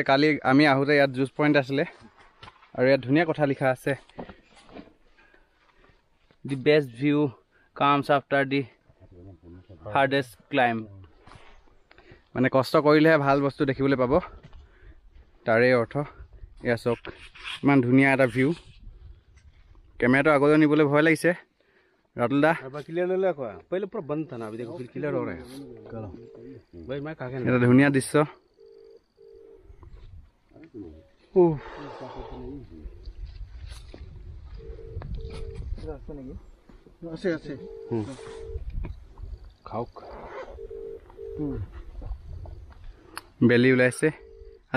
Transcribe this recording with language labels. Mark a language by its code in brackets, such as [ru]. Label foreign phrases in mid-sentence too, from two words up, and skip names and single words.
[as] কালি আমি আহোঁতে ইয়াত জুচ পইণ্ট আছিলে আৰু ইয়াত ধুনীয়া কথা লিখা আছে, [en] The best view comes after the hardest climb. [as] মানে কষ্ট কৰিলেহে ভাল বস্তু দেখিবলৈ পাব, তাৰে অৰ্থ। এয়া চাওক, ইমান ধুনীয়া এটা ভিউ। কেমেৰাটো আগলৈ নিবলৈ ভয় লাগিছে। [hi] रातुल दा क्लियर ले ले कोआ पहले पूरा बंद था ना, अभी देखो फिर क्लियर हो रहा है। चलो भाई मैं काके [as] এটা ধুনিয়া দৃশ্য। আছে আছে খাওক। বেলি ওলাইছে আজি।